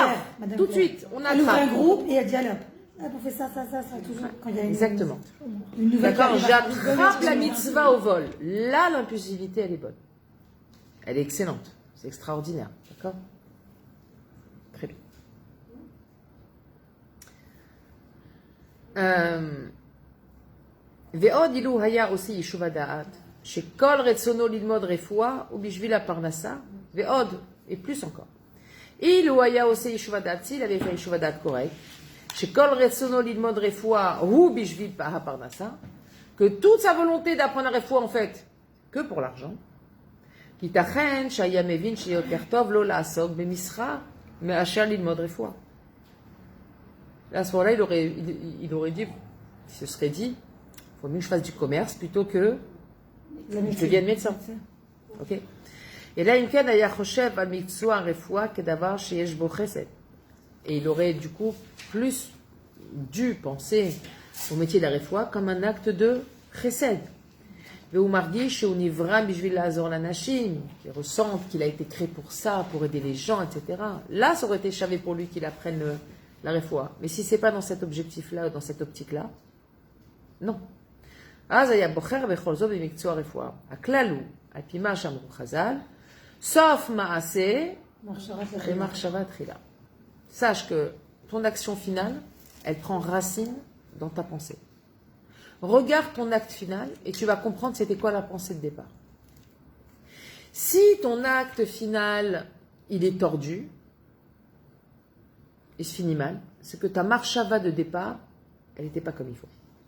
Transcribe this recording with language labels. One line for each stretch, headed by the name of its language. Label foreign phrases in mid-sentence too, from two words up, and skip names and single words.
French: Claire. Madame tout de Claire. suite, on Elle ouvre un attrape. groupe et elle dit alors, on fait ça, toujours. Quand il y a Exactement. une nouvelle D'accord, qui arrive, j'attrape la mitzvah au vol. Là, l'impulsivité, elle est bonne. Elle est excellente. C'est extraordinaire. D'accord? Très bien.
Hebrew: ועוד אילו היה aussi יישוב דעת, שכל רצונו ללמוד רפואה ou בשביל פרנסה, ועוד,
French: et plus encore.
Hebrew: אילו היה aussi yeshuva da'at,
French: s'il avait fait
Hebrew: יישוב דעת correct, שכל רצונו ללמוד רפואה
French: ou
Hebrew: בשביל פרנסה,
French: que toute sa volonté d'apprendre la refoua en fait, que pour l'argent,
Hebrew: ייתכן שהיה מבין שיותר טוב לא לעסוק במסחר מאשר ללמוד רפואה.
French: Là, à ce moment-là, il aurait dit, il se serait dit, il faut mieux que je fasse du commerce plutôt que je devienne médecin. Ok. Et là,
Hebrew: אם כן היה חושב על מקצוע הרפואה כדבר שיש בו חסד.
French: Et il aurait du coup plus dû penser au métier de la refoua comme un acte de chesed.
Hebrew: והוא מרגיש שהוא נברא בשביל לעזור לאנשים,
French: qui ressentent qu'il a été créé pour ça, pour aider les gens, etc. Là, ça aurait été chavé pour lui qu'il apprenne la refoua. Mais si c'est pas dans cet objectif-là, ou dans cette optique-là, non.
Hebrew: אז היה בוחר בכל זאת במקצוע הרפואה. הכלל הוא, על פי מה שאמרו חז"ל, סוף מעשה אחרי מחשבה תחילה.
French: Sache que ton action finale, elle prend racine dans ta pensée. Regarde ton acte final et tu vas comprendre c'était quoi la pensée de départ. Si ton acte final, il est tordu, il se finit mal, c'est que ta marshava de départ, elle n'était pas comme il faut.